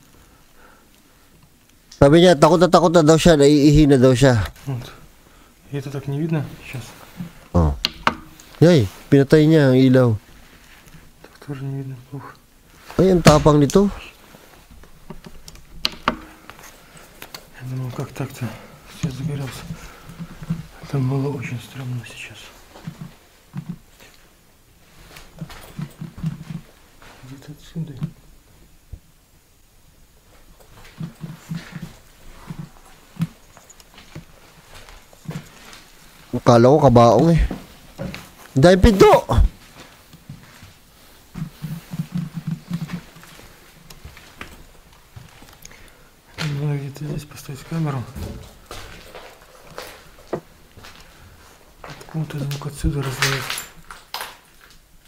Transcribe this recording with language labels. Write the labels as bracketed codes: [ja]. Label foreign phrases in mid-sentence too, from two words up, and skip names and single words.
[tl] Sabi niya, takot na daw siya, naiihi na daw siya. [ru] Вот. И это так не видно сейчас. [tl] Oh. Yay, pinatay niya ang ilaw. [ru] Так тоже не видно. Ух. [tl] Ay, ang tapang nito. [ru] Я думал, как так-то свет загорелся. Это было очень стрёмно сейчас. Где-то отсюда. [tl] Akala ko kabaong eh. Dahil pinto! [ru] Надо где-то здесь поставить камеру. Откуда звук отсюда раздается.